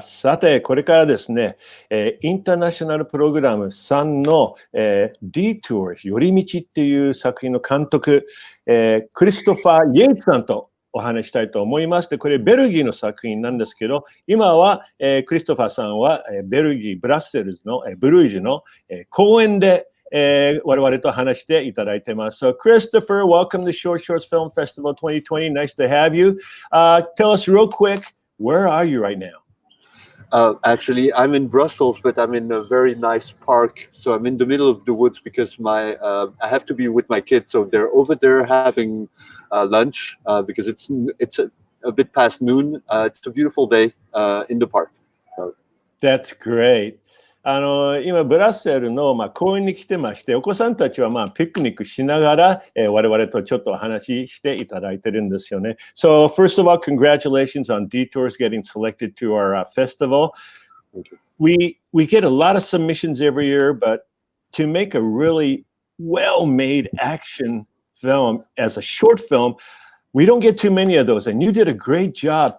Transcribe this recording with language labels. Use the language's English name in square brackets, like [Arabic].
[Japanese] さて、これからですね、インターナショナルプログラム3の、Detours 寄り道っていう作品の監督、クリストファー・イエイツさんとお話したいと思います。で、これベルギーの作品なんですけど、今は、クリストファーさんは、ベルギー・ブラッセルズの、ブルージュの、公園で我々と話していただいてます。 [English] So, Christopher, welcome to Short Shorts Film Festival 2020. Nice to have you. Tell us real quick, where are you right now? Actually, I'm in Brussels, but I'm in a very nice park. So I'm in the middle of the woods because I have to be with my kids. So they're over there having lunch because it's a bit past noon. It's a beautiful day in the park. So. That's great. [Japanese] 今、ブラッセルの、公園に来てまして、お子さんたちは、ピクニックしながら、我々とちょっとお話ししていただいてるんですよね。 [English] So, first of all, congratulations on Detours getting selected to our festival. We get a lot of submissions every year, but to make a really well-made action film as a short film, we don't get too many of those, and you did a great job.